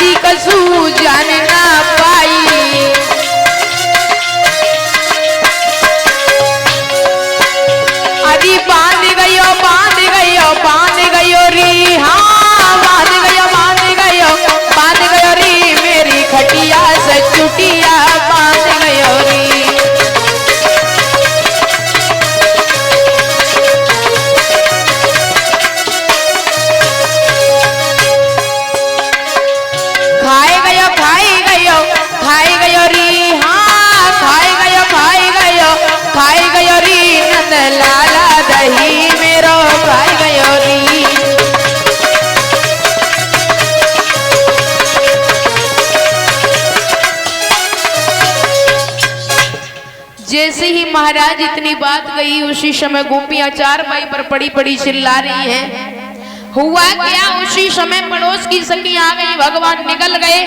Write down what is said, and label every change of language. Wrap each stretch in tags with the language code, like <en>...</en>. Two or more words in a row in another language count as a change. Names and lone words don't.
<bra>कसू जान ना पाई। अरे बांध गयो री, हाँ बांध गयो री, मेरी खटिया से चुटिया बांध गयो री। खाई गयो री, हाँ खाई गयो री, नंद लाला दही मेरो खाई गयो री।</bra> <hi>जैसे ही महाराज इतनी बात कही उसी समय गोपियां चारपाई पर पड़ी पड़ी चिल्ला रही हैं। हुआ क्या, उसी समय पड़ोस की सखी आ गई, भगवान निकल गए।</hi>